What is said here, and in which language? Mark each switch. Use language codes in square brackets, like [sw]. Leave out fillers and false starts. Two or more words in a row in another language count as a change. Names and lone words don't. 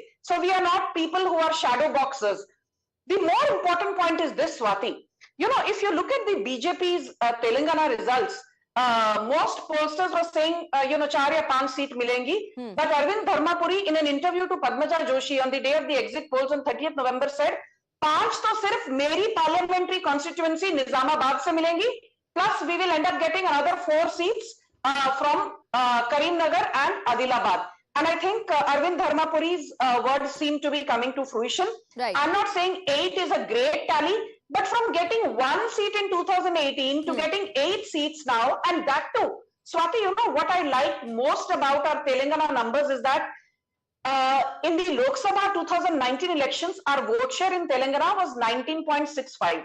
[en] So we are not people who are shadow boxers. The more important point is this, Swati. You know, if you look at the BJP's Telangana results, most pollsters were saying, 4 or 5 seats milengi. But Arvind Dharmapuri, in an interview to Padmaja Joshi on the day of the exit polls on 30th November, said, [hi] 5 तो सिर्फ मेरी [en] parliamentary constituency [hi] निज़ामाबाद से मिलेंगी. [en] Plus, we will end up getting another 4 seats from Karimnagar and Adilabad. And I think Arvind Dharmapuri's words seem to be coming to fruition. Right. I'm not saying 8 is a great tally, but from getting 1 seat in 2018 to getting 8 seats now, and that too, Swati, you know what I like most about our Telangana numbers is that in the Lok Sabha 2019 elections, our vote share in Telangana was 19.65.